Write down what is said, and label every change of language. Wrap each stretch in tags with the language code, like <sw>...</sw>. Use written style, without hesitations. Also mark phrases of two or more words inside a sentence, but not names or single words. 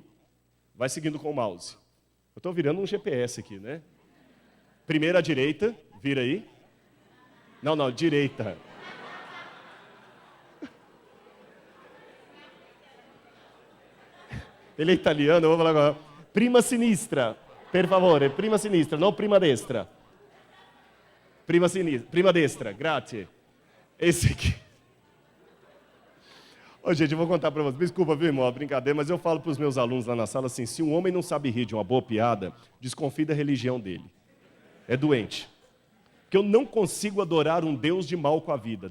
<pt>Vai seguindo com o mouse. Eu estou virando um GPS aqui, né? Primeiro à direita, vira aí. Não, direita. Ele é italiano, eu vou falar agora.</pt> <it>Prima sinistra, per favore, prima sinistra, não prima destra. Prima destra, grazie.</it> <pt>Esse aqui. Ô, gente, eu vou contar para vocês. Desculpa, viu, irmão, brincadeira, mas eu falo para os meus alunos lá na sala assim: se um homem não sabe rir de uma boa piada, desconfie da religião dele. É doente. Porque eu não consigo adorar um Deus de mal com a vida.</pt>